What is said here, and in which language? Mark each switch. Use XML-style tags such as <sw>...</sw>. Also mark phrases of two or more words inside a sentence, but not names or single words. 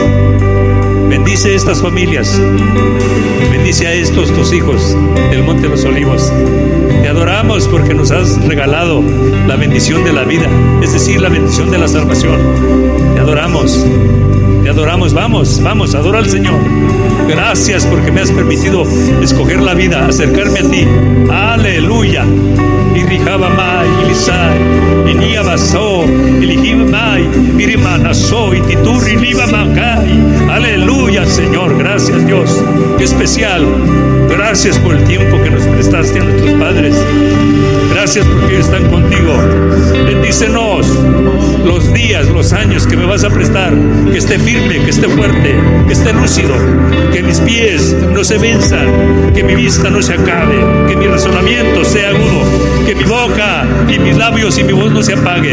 <es>Bendice estas familias, bendice a estos tus hijos del Monte de los Olivos. Te adoramos porque nos has regalado la bendición de la vida, es decir, la bendición de la salvación. Te adoramos, te adoramos. Vamos, vamos, adora al Señor. Gracias porque me has permitido escoger la vida, acercarme a ti. Aleluya. Irijabamai, Ilisai, Iniabaso, Ilijibamai, Mirimanaso, Itituri, Libamakai. Aleluya, Señor. Gracias, Dios. Qué especial. Gracias por el tiempo que nos prestaste a nuestros padres. Gracias porque ellos están contigo. Bendícenos los días, los años que me vas a prestar. Que esté firme, que esté fuerte, que esté lúcido. Que mis pies no se venzan, que mi vista no se acabe, que mi razonamiento sea agudo, que mi boca y mis labios y mi voz no se apague.</es>